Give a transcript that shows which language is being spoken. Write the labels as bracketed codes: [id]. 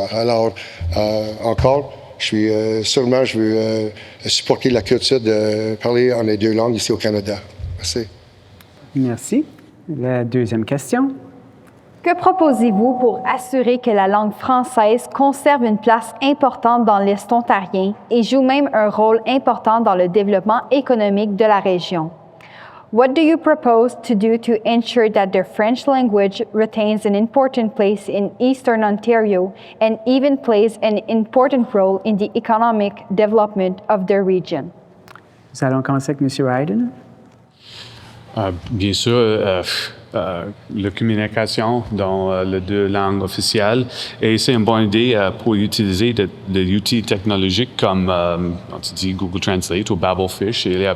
[fr] Alors, encore, je veux supporter la culture de parler en les deux langues ici au Canada. Merci. Merci. La deuxième question. Que proposez-vous pour assurer que la langue française conserve une place importante dans l'Est ontarien et joue même un rôle important dans le développement économique de la région? [en] What do you propose to do to ensure that the French language retains an important place in Eastern Ontario and even plays an important role in the economic development of the region? [fr] Nous allons commencer avec M. Ryden. Bien sûr, la communication dans les deux langues officielles. Et c'est une bonne idée pour utiliser des outils technologiques comme, tu dis, Google Translate ou Babelfish.